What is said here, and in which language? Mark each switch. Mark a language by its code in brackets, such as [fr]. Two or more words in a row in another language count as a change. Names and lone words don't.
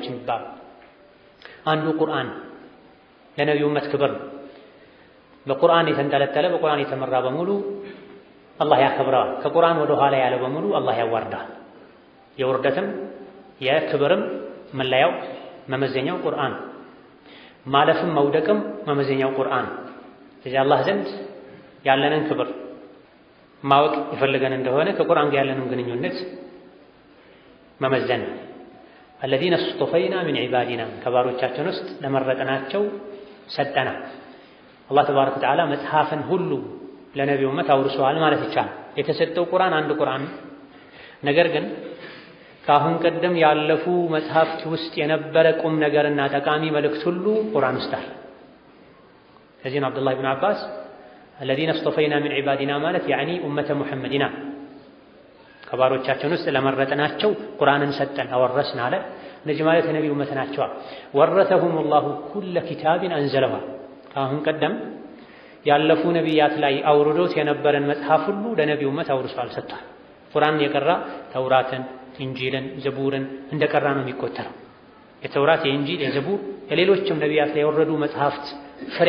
[am] የሚባሉ። አንዱ ቁርአን ለነቢዩ ኡመት ክብር ነው። በቁርአን የተንጠለጠለ በቁርአን የተመራ በሙሉ አላህ ያከብረዋል። ከቁርአን ወደ ኋላ ያለ በሙሉ አላህ ያዋርዳል። የውርደትም የክብርም መለያው መመዘኛው ቁርአን፣ ማለፍም መውደቅም መመዘኛው ቁርአን። ስለዚህ አላህ ዘንድ ያለንን ክብር ማወቅ የፈለገን እንደሆነ ከቁርአን ጋር ያለንን ግንኙነት መመዘን። [ar] الذين اصطفينا من عبادنا [am] ከባሮቻችን ውስጥ ለመረጥናቸው ሰጠና። አላህ [ar] تبارك وتعالى [am] መጽሐፍን ሁሉ ለነቢዩ ኡመት አውርሰዋል ማለት ይቻላል። የተሰጠው ቁርአን አንድ ቁርአን፣ ነገር ግን ከአሁን ቀደም ያለፉ መጽሐፍት ውስጥ የነበረ ቁም ነገርና ጠቃሚ መልእክት ሁሉ ቁርአን ውስጥ አለ። ከዚህ ነው አብዱላህ ብን አባስ [ar] الذين اصطفينا من عبادنا [am] ማለት [ar] يعني أمة محمد [am] ከባሮቻችን ውስጥ ለመረጥናቸው ቁርአንን ሰጠን አወረስን አለ። እነዚህ ማለት የነቢዩ ኡመት ናቸው። [ar] ورثهم له كل كتاب أنزله [am] ከአሁን ቀደም ያለፉ ነቢያት ላይ አውርዶት የነበረን መጽሐፍ ሁሉ ለነቢዩ ኡመት አውርሷል ሰጥቷል። ቁርአን የቀራ ተውራትን፣ ኢንጂልን፣ ዘቡርን እንደቀራ ነው የሚቆጠረው። የተውራት፣ የኢንጂል፣ የዘቡር የሌሎችም ነቢያት ላይ የወረዱ መጽሐፍት ፍሬ